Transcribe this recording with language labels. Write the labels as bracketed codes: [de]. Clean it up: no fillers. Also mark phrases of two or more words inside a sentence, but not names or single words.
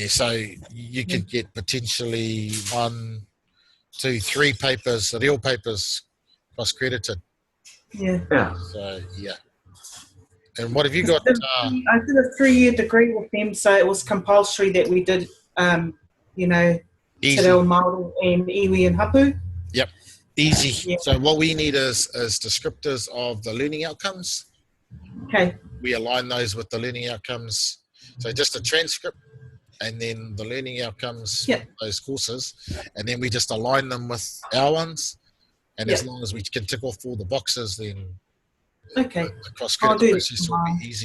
[en] So you could get potentially 1, 2, 3 papers, real papers, cross-credited. Yeah. So yeah. And what have you got? I did a 3-year degree with them, so it was compulsory that we did, Easy. Te Reo Māori and iwi and hapu. Yep. Easy. So what we need is descriptors of the learning outcomes. Okay. We align those with the learning outcomes. So just a transcript and then the learning outcomes for those courses. And then we just align them with our ones. And as long as we can tick off all the boxes, then the cross-credit process will be easy.